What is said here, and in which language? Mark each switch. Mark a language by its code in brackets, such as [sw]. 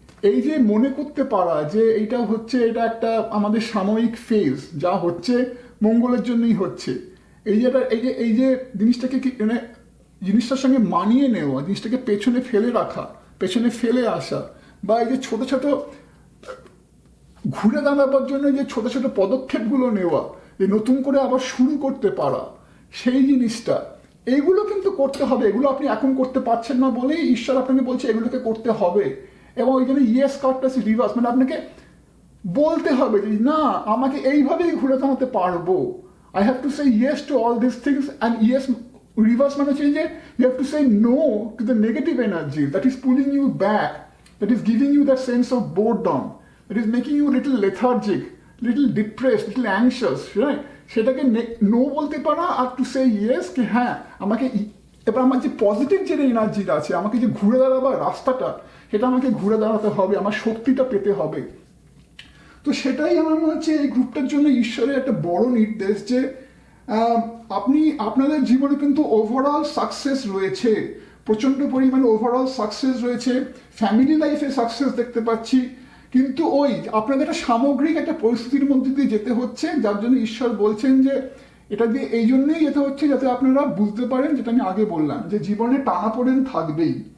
[bn] এই যে মনে করতে পারা যে এটা একটা আমাদের সাময়িক ফেজ, যা হচ্ছে মঙ্গলের জন্যই হচ্ছে, এই যে জিনিসটাকে মানে জিনিসটার সঙ্গে মানিয়ে নেওয়া, জিনিসটাকে পেছনে ফেলে আসা, বা এই যে ছোট ছোট ঘুরে দাঁড়াবার জন্য যে ছোট ছোট পদক্ষেপগুলো নেওয়া, যে নতুন করে আবার শুরু করতে পারা, সেই জিনিসটা, এইগুলো কিন্তু করতে হবে। এগুলো আপনি এখন করতে পারছেন না বলেই ঈশ্বর আপনাকে বলছে এগুলোকে করতে হবে। এবং ওই জন্য ইয়েস কার্ডটা রিভার্স, মানে আপনাকে বলতে হবে যে না, আমাকে এইভাবেই ঘুরে দাঁড়াতে পারবো, [en] I have to say yes to all these things, and yes reverse [bn] মানে হচ্ছে যে [en] you have to say no to the negative energy that is pulling you back, that is giving you that sense of boredom, that is making you little lethargic, little depressed, little anxious, right? [bn] সেটাকে no বলতে পারা আর to say yes, কি হ্যাঁ আমাকে, এবার আমার যে positive যে এনার্জিটা আছে, আমাকে যে ঘুরে দাঁড়াবার রাস্তাটা, সেটা আমাকে ঘুরে দাঁড়াতে হবে, আমার শক্তিটা পেতে হবে। তো সেটাই আমার মনে হচ্ছে এই গ্রুপটার জন্য ঈশ্বরের একটা বড় নির্দেশ যে আপনি আপনাদের জীবনে কিন্তু ওভারঅল সাকসেস রয়েছে, প্রচণ্ড পরিমাণে ওভারঅল সাকসেস রয়েছে, ফ্যামিলি লাইফে সাকসেস দেখতে পাচ্ছি, কিন্তু ওই আপনাদের একটা সামগ্রিক একটা পরিস্থিতির মধ্যে দিয়ে যেতে হচ্ছে, যার জন্য ঈশ্বর বলছেন যে এটা দিয়ে এই জন্যই যেতে হচ্ছে যাতে আপনারা বুঝতে পারেন, যেটা আমি আগে বললাম, যে জীবনে টানাপোড়েন থাকবেই,